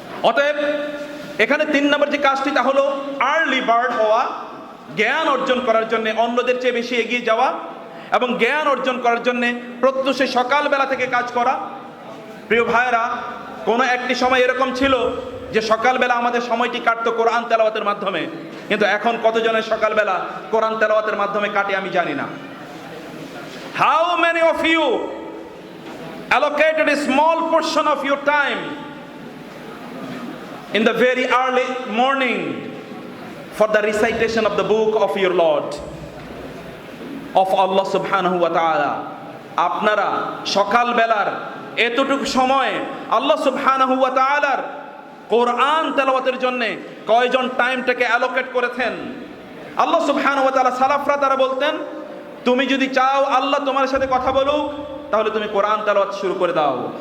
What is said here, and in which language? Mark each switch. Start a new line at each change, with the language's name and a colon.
Bangla: অতএব এখানে 3 নম্বর যে কাজটি, তা হলো আর্লি বার্ড হওয়া, জ্ঞান অর্জন করার জন্য অন্যদের চেয়ে বেশি এগিয়ে যাওয়া এবং জ্ঞান অর্জন করার জন্য প্রত্যুষে সকালবেলা থেকে কাজ করা। প্রিয় ভাইরা, কোনো একটি সময় এরকম ছিল যে সকালবেলা আমাদের সময়টি কাটতো কোরআন তেলাওয়াতের মাধ্যমে, কিন্তু এখন কতজনের সকালবেলা কোরআন তেলাওয়াতের মাধ্যমে কাটে আমি জানি না।
English: How many of you allocated a small portion of your time in the very early morning for the recitation of the book of your Lord, of Allah subhanahu wa ta'ala?
Bangla: আপনারা সকালবেলার এতটুকু সময় আল্লাহ সুবহানাহু ওয়া তাআলার কোরআন তেলাওয়াতের জন্য কয়জন টাইমটাকে অ্যালোকেট করেছেন? আল্লাহ সুবহানাহু ওয়া তাআলা, সালাফরা তারা বলতেন, তুমি যদি চাও আল্লাহ তোমার সাথে কথা বলুক, তাহলে তুমি কোরআন তেলাওয়াত শুরু করে দাও।